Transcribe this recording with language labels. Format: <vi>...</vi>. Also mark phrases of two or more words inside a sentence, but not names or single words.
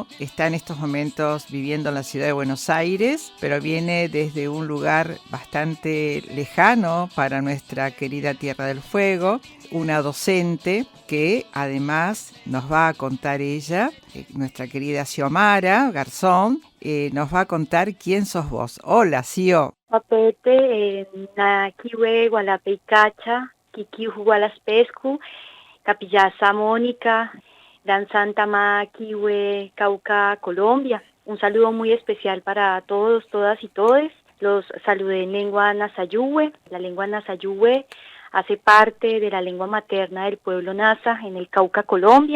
<es>Está en estos momentos viviendo en la ciudad de Buenos Aires, pero viene desde un lugar bastante lejano para nuestra querida Tierra del Fuego. Una docente que además nos va a contar ella, nuestra querida Xiomara Garzón, nos va a contar quién sos vos. Hola, Xio.</es> <pbb>Papete, na kiwe gualapecacha, kikiu gualaspescu, capillasa Mónica, dan Santa Ma kiwe Cauca, Colombia.</pbb> <es>Un saludo muy especial para todos, todas y todes. Los saludé en lengua Nasayuhue. La lengua Nasayuhue hace parte de la lengua materna del pueblo Nasa en el Cauca, Colombia.</es>